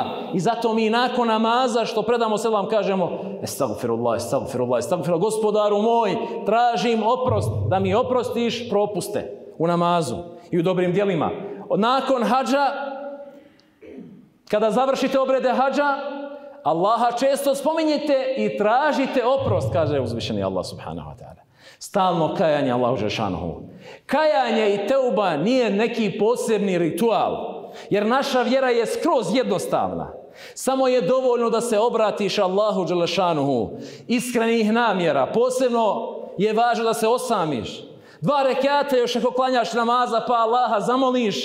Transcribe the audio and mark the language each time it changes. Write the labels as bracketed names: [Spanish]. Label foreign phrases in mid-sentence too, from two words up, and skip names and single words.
[Bosnian] I zato mi nakon namaza što predamo selam kažemo [Arabic] أستغفر الله أستغفر الله أستغفر الله, [Bosnian] gospodaru moj, tražim oprost, da mi oprostiš propuste u namazu i u dobrim djelima. Nakon hadža, kada završite obrede hadža, Allaha često spominjete i tražite oprost, kaže uzvišeni Allah [Arabic] سبحانه وتعالى. [Bosnian] Stalno kajanje Allahu dželešanuhu. Kajanje i teuba nije neki posebni ritual, jer naša vjera je skroz jednostavna. Samo je dovoljno da se obratiš Allahu dželešanuhu iskrenih namjera. Posebno je važno da se osamiš. 2 rekata još ako klanjaš namaza pa Allaha zamoliš.